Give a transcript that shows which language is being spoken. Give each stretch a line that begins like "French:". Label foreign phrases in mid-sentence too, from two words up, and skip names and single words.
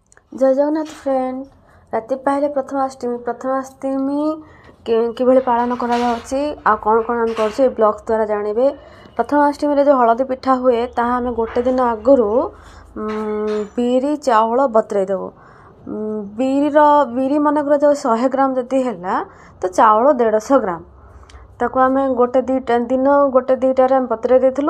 Odia: ଜୟ ଜଗନ୍ନାଥ ଫ୍ରେଣ୍ଡ। ରାତି ପାହିଲେ ପ୍ରଥମାଷ୍ଟମୀ କିଭଳି ପାଳନ କରାଯାଉଛି ଆଉ କ'ଣ କ'ଣ ଆମେ କରୁଛୁ ଏ ବ୍ଲଗ୍ସ ଦ୍ୱାରା ଜାଣିବେ। ପ୍ରଥମାଷ୍ଟମୀରେ ଯେଉଁ ହଳଦୀ ପିଠା ହୁଏ ତାହା ଆମେ ଗୋଟେ ଦିନ ଆଗରୁ ବିରି ଚାଉଳ ବତୁରାଇ ଦେବୁ। ବିରି ମନେକର ଯେଉଁ 100 ଗ୍ରାମ ଯଦି ହେଲା ତ ଚାଉଳ 150 ଗ୍ରାମ, ତାକୁ ଆମେ ଗୋଟେ ଦୁଇଟାରେ ଆମେ ବତୁରାଇ ଦେଇଥିଲୁ।